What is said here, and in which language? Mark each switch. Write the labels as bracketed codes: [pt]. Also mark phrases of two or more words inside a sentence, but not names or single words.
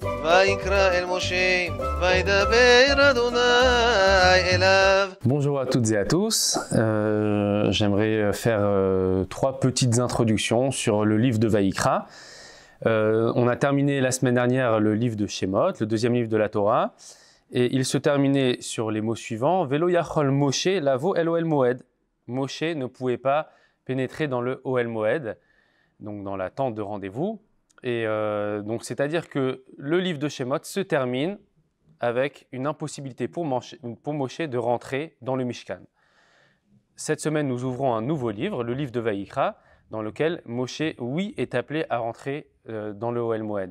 [fr] Bonjour à toutes et à tous, j'aimerais faire trois petites introductions sur le livre de Vaïkra. On a terminé la semaine dernière le livre de Shemot, le deuxième livre de la Torah, et il se terminait sur les mots suivants. [he] ולא יכול משה לבוא אל אהל מועד. [fr] Moshe ne pouvait pas pénétrer dans le [he] אהל מועד, [fr] donc dans la tente de rendez-vous. Et donc c'est-à-dire que le livre de Shemot se termine avec une impossibilité pour Moshe de rentrer dans le Mishkan. Cette semaine, nous ouvrons un nouveau livre, le livre de Vaïkra, dans lequel Moshe, oui, est appelé à rentrer dans le [he] אהל מועד.